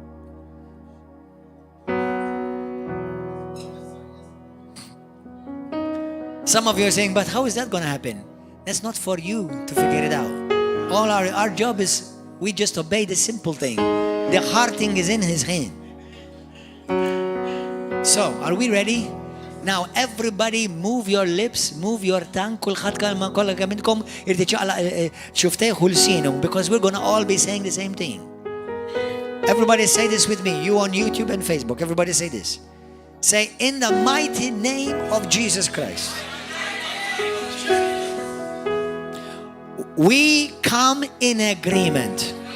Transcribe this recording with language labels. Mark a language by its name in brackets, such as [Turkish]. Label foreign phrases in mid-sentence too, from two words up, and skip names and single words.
[English] Some of you are saying, but how is that going to happen? That's not for you to figure it out. All our job is we just obey the simple thing. The hard thing is in His hand. So, are we ready? Now, everybody move your lips, move your tongue. [Maltese] Kulħadd kollha minnkom irid iċaqlaq xuftejh u lsienhom, [English] because we're going to all be saying the same thing. Everybody say this with me. You on YouTube and Facebook. Everybody say this. Say, in the mighty name of Jesus Christ, we come in agreement.